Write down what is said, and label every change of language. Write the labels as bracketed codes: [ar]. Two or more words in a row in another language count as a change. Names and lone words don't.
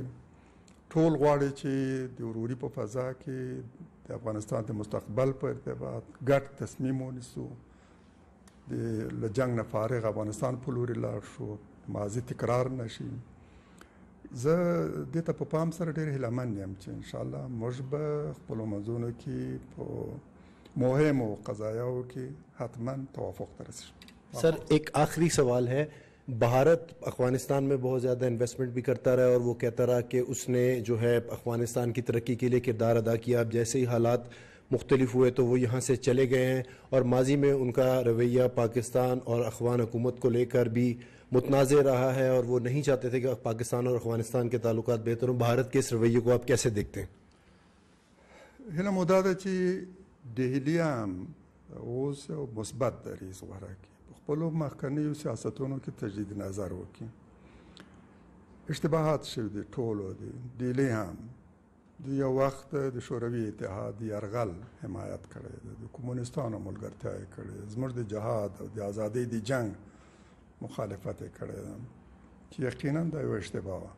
[ps] ټول غواړي چې د وروري په فضا کې د افغانستان د مستقبل په ارتباط ګډ تصمیم ونیسو، له جنګ نه فارغ افغانستان په لوري لاړ شو، ماضي تکرار نشي. زه دې ته په پام سره ډېر هیلهمند یم چې انشاءالله موږ به خپلو منځونو کې په مهمو قضایاو کې حتما توافق ته رسیږو. [ur] سر ایک آخری سوال ہے، بھارت افغانستان میں بہت زیادہ انویسٹمنٹ بھی کرتا رہا اور وہ کہتا رہا کہ اس نے جو ہے افغانستان کی ترقی کے لیے کردار ادا کیا. اب جیسے ہی حالات مختلف ہوئے تو وہ یہاں سے چلے گئے ہیں، اور ماضی میں ان کا رویہ پاکستان اور افغان حکومت کو لے کر بھی متنازع رہا ہے، اور وہ نہیں چاہتے تھے کہ پاکستان اور افغانستان کے تعلقات بہتر ہوں. بھارت کے اس رویے کو آپ کیسے دیکھتے ہیں؟ [ps] هله مو دا ده چې دهلي هم اوس یو مثبت دریځ غوره کړي، په خپلو مخکنیو سیاستونو کې تجدید نظر وکړي. اشتباهات شوي دي ټولو دي. دهلي هم د یو وخت د شوروي اتحاد یرغل حمایت کړی ده، د کمونستانو ملګرتیا یې کړې، زموږ د جهاد او د ازادۍ د جنگ مخالفت یې کړی ده، چې یقینا دا یو اشتباه وه.